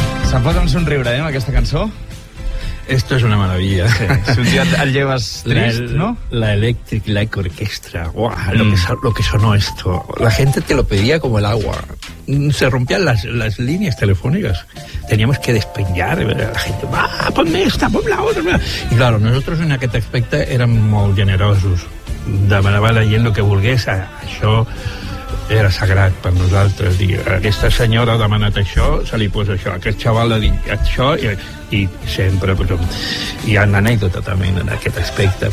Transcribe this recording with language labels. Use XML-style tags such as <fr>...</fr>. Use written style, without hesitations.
<ca>Se'm posa un somriure, amb aquesta cançó.</ca> <es>Esto es una maravilla. Sí. Si un día te llevas triste, ¿no? La Electric Light Orchestra. ¡Guau! Lo que sonó esto. La gente te lo pedía como el agua. Se rompían las líneas telefónicas. Teníamos que despeñar. La gente, ponme esta, ponme la otra. Y claro, nosotros</es> <ca>en aquest aspecte érem molt generosos. Demanava la gent lo que volgués. Això era sagrat per nosaltres. Digue, aquesta senyora ha demanat això, se li posa això. Aquest xaval ha dit això i sempre, però, hi ha una anècdota també en aquest aspecte.</ca>